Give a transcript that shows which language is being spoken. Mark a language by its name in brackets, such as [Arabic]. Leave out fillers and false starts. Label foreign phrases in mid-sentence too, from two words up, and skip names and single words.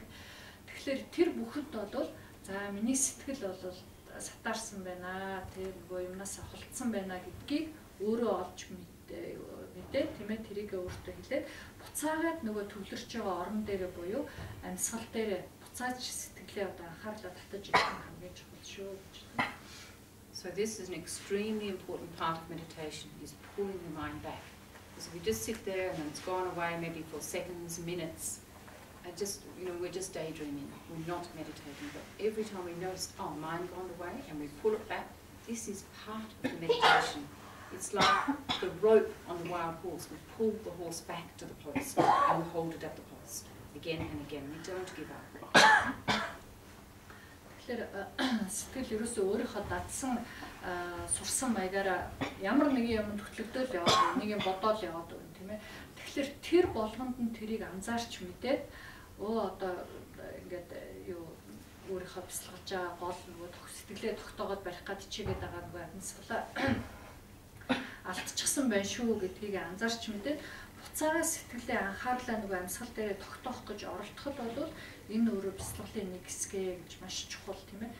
[Mongolian] Тэгэхээр тэр бүхэнд бол за миний сэтгэл бол сатаарсан байна тэр нөгөө юмнаас холдсон байна гэдгийг өөрөө олж мэдээ тийм ээ тэрийг өөртөө хэлээд буцаагаад нөгөө төвлөрч байгаа орон дээрээ буюу амьсгал дээрээ буцааж сэтгэлээ одоо анхаарлаа татаж ирэх нь хамгийн чухал шүү гэж. [English] So this is an extremely important part of meditation, is pulling the mind back. Because if we just sit there and it's gone away maybe for seconds, minutes, and just, we're just daydreaming, we're not meditating. But every time we notice, oh, mind gone away, and we pull it back, this is part of the meditation. It's like the rope on the wild horse. We pull the horse back to the post and we hold it at the post again and again. We don't give up. [Mongolian] Тэгэхээр сэтгэл ерөөсөө өөрийнхөө дадсан сурсан маягаараа ямар нэгэн юм төтлөгдөөл яваад нэг юм бодоол яваад байна тийм ээ. Тэгэхээр тэр болгонд нь тэрийг анзаарч мэдээд одоо ингээд юу өөрийнхөө бясалгаж байгаа гол нөгөө сэтгэлээ тогтоогоод барих гад чигээд байгаа нөгөө амьсгалаа алдчихсан байх шүү гэдгийг анзаарч мэдээд буцаага сэтгэлээ анхаарлаа нөгөө амьсгал дээр тогтоох гэж оролдоход бол энэ өөрөө бясалгалын нэг хэсгээ гэж маш чухал тийм ээ.